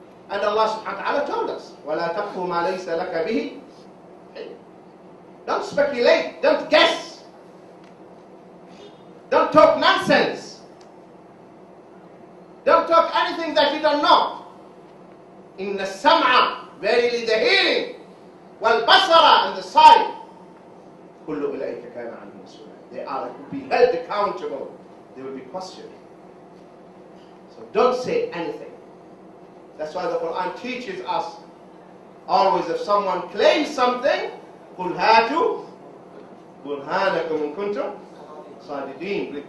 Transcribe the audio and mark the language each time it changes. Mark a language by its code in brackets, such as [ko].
[en] And Allah subhanahu wa ta'ala told us, [ar] وَلَا تَقْفُ مَا لَيْسَ لَكَ بِهِ. [en] Don't speculate, don't guess. Don't talk nonsense. Don't talk anything that you don't know. [ar] إِنَّ السَّمْعَ, [en] verily the hearing, [ar] وَالْبَصَرَ, [en] and the sight, [ar] كُلُّ أُولَئِكَ كَانَ عَنْهُ مَسْئُولًا. [en] They are to be held accountable. They will be questioned. So don't say anything. That's why the Quran teaches us always, if someone claims something, [ar] قُلْ هَاتُوا بُرْهَانَكُمْ إِن كُنتُمْ صَادِقِينَ.